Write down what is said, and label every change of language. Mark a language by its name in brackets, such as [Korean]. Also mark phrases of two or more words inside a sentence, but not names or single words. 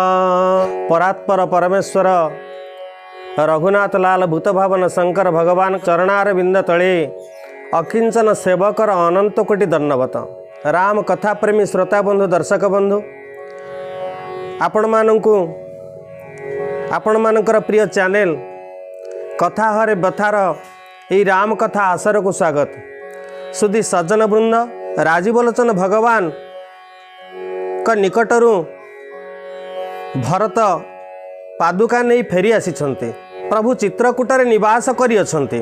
[Odia] ପରାତ୍ପର ପରମେଶ୍ୱର ରଘୁନାଥ ଲାଲ ଭୂତ ଭାବନ ଶଙ୍କର ଭଗବାନ ଚରଣାର ବିନ୍ଦ ତଳେ ଅକିଞ୍ଚନ ସେବକର ଅନନ୍ତ କୋଟି ଦଣ୍ଡବତ। ରାମ କଥା ପ୍ରେମୀ ଶ୍ରୋତା ବନ୍ଧୁ ଦର୍ଶକ ବନ୍ଧୁ ଆପଣ ମାନଙ୍କର ପ୍ରିୟ ଚ୍ୟାନେଲ କଥା ହରେ ବଥାର ଏହି ରାମ କଥା ଆସର କୁ ସ୍ୱାଗତ। ସୁଧୀ ସଜ୍ଜନ ବୃନ୍ଦ ରାଜୀବଲୋଚନ ଭଗବାନଙ୍କ ନିକଟରୁ ଭରତ ପାଦୁକା ନେଇ ଫେରି ଆସି ପ୍ରଭୁ ଚିତ୍ରକୂଟରେ ନିବାସ କରି ଅଛନ୍ତି।